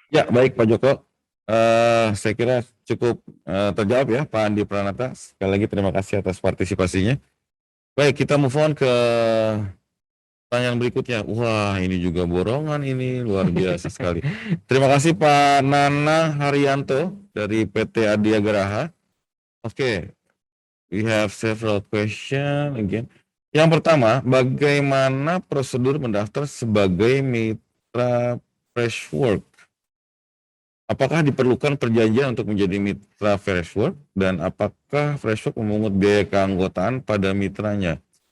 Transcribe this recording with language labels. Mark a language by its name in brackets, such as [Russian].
[Indonesian] Ya, baik Pak Joko. Saya kira cukup terjawab ya Pak Andi Pranata. Sekali lagi terima kasih atas partisipasinya. Baik, kita [English] move on [Indonesian] ke pertanyaan berikutnya. Wah, ini juga borongan ini, luar biasa sekali. Terima kasih Pak Nana Haryanto dari PT Adia Garaha. [English] Oke, we have several question again. [Indonesian] Yang pertama, bagaimana prosedur mendaftar sebagai mitra Freshwork? Apakah diperlukan perjanjian untuk menjadi mitra Freshwork dan apakah Freshwork memungut biaya keanggotaan pada mitranya?